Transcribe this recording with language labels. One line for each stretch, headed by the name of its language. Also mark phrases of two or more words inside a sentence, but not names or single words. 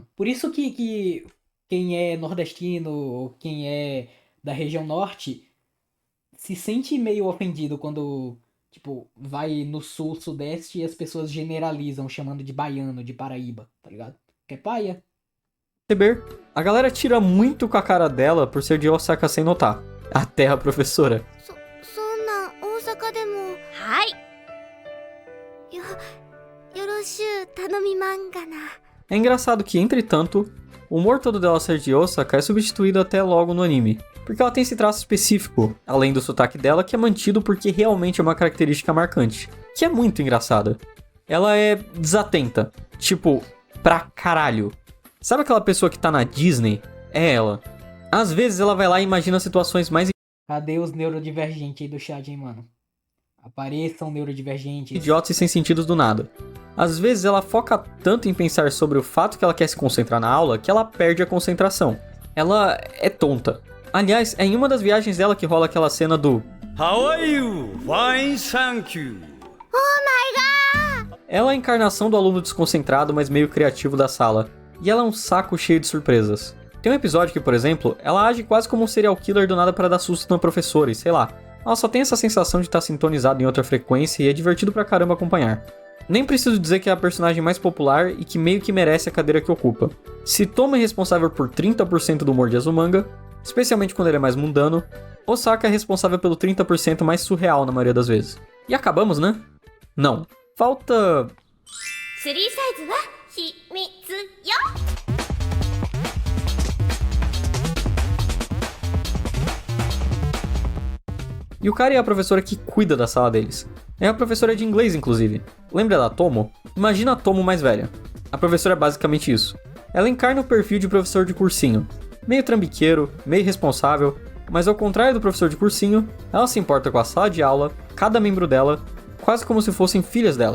Portuguese: Por isso que quem é nordestino ou quem é da região norte se sente meio ofendido quando, tipo, vai no sul, sudeste e as pessoas generalizam chamando de baiano, de Paraíba, tá ligado? Que é paia. Perceber, a galera tira muito com a cara dela por ser de Osaka sem notar. Até a professora.
Japanese: そんな大阪でもはいよろしゅう頼みまんがな
Portuguese: É engraçado que, entretanto, o humor todo dela ser de Osaka é substituído até logo no anime. Porque ela tem esse traço específico, além do sotaque dela, que é mantido porque realmente é uma característica marcante. Que é muito engraçada. Ela é desatenta. Tipo, pra caralho. Sabe aquela pessoa que tá na Disney? É ela. Às vezes ela vai lá e imagina situações mais Cadê os neurodivergentes aí do chat, hein, mano? Apareçam neurodivergentes. idiotas e sem sentidos do nada. Às vezes ela foca tanto em pensar sobre o fato que ela quer se concentrar na aula que ela perde a concentração. Ela é tonta. Aliás, é em uma das viagens dela que rola aquela cena do
English: How are you? Fine, thank you.
Portuguese: Ela é a encarnação do aluno desconcentrado, mas meio criativo da sala. E ela é um saco cheio de surpresas. Tem um episódio que, por exemplo, ela age quase como um serial killer do nada para dar susto na professora e sei lá. Ela só tem essa sensação de estar sintonizada em outra frequência e é divertido pra caramba acompanhar. Nem preciso dizer que é a personagem mais popular e que meio que merece a cadeira que ocupa. Se Toma é responsável por 30% do humor de Azumanga, especialmente quando ele é mais mundano, Osaka é responsável pelo 30% mais surreal na maioria das vezes. E acabamos, né? Não. Falta...
Japanese: 3サイズは秘密よ
Portuguese: E o cara é a professora que cuida da sala deles. É a professora de inglês, inclusive. Lembra da Tomo? Imagina a Tomo mais velha. A professora é basicamente isso. Ela encarna o perfil de professor de cursinho. Meio trambiqueiro, meio responsável, mas ao contrário do professor de cursinho, ela se importa com a sala de aula, cada membro dela, quase como se fossem filhas dela.